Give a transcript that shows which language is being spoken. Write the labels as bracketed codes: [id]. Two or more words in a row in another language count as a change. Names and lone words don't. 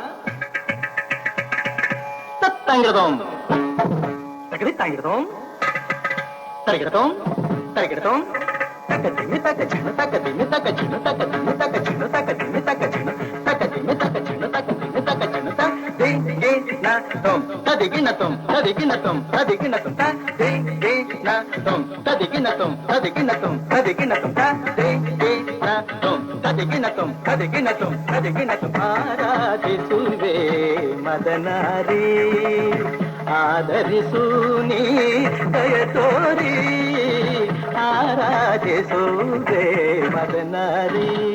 [kn] ತತ್ತಂಗಿಡದೋಂ ತಕಡಿ ತಾಂಗಿಡದೋಂ ತರಗಿಡದೋಂ ತರಗಿಡದೋಂ ತಕ ಧಿಮಿ ತಕ ಝಣ ತಕ ಧಿಮಿ ತಕ ಝಣ ತಕ ಧಿಮಿ ತಕ ಝಣ ತಕ ಧಿಮಿ ತಕ ಝಣ ತಕ ಧಿಮಿ ತಕ ಝಣ ತಕ ಧಿಮಿ ತಕ ಝಣ ತ ದೇ ದೇ ನ ತೋಂ ತದಿಗಿನ ತೋಂ ತದಿಗಿನ ತೋಂ ತದಿಗಿನ ತೋಂ ತ ದೇ ದೇ ನ ತೋಂ ತದಿಗಿನ ತೋಂ ತದಿಗಿನ ತೋಂ ತದಿಗಿನ ತೋಂ ತ ದೇ ದೇ ನ ತೋಂ ಕದಿಗಿನತುಂ ಆರಾಧಿಸುವೆ ಮದನಾರಿ ಆದರಿಸು ನೀ ದಯ ತೋರಿ ಆರಾಧಿಸುವೆ ಮದನಾರಿ.